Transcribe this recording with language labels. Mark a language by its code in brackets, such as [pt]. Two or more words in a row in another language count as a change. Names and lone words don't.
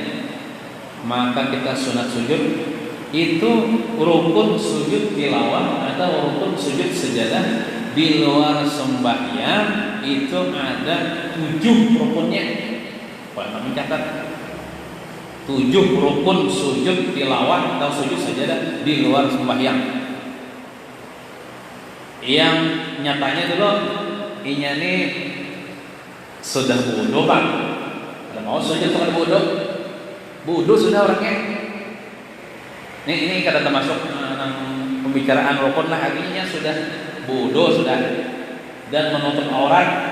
[id] Maka kita sunat sujud itu rukun sujud tilawah atau rukun sujud sajadah di luar sembahyang itu ada 7 rukunnya. Kalau kami catat 7 rukun sujud tilawah atau sujud sajadah di luar sembahyang. Yang nyatanya dulu inya nih sudah wudu Pak. Kalau mau sujud sama wudu sudah orangnya. Ini kada termasuk pembicaraan rukun lah, artinya sudah wudu sudah dan menutup aurat.